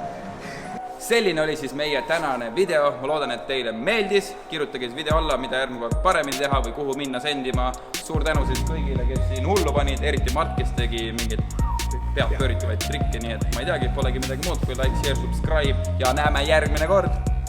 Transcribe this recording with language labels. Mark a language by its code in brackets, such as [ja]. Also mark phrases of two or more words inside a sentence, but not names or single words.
[et] Selline oli siis meie tänane video. Ma loodan, et teile meeldis. Kirjutage siis video alla, mida järgmine kord paremini teha või kuhu minna sendima. Suur tänu siis kõigile, kes siin hullu panid, eriti Mart, kes tegi mingeid pead pööritavaid trikke, nii et ma ei teagi, polegi midagi muud kui [en] like, share, subscribe [et] ja näeme järgmine kord.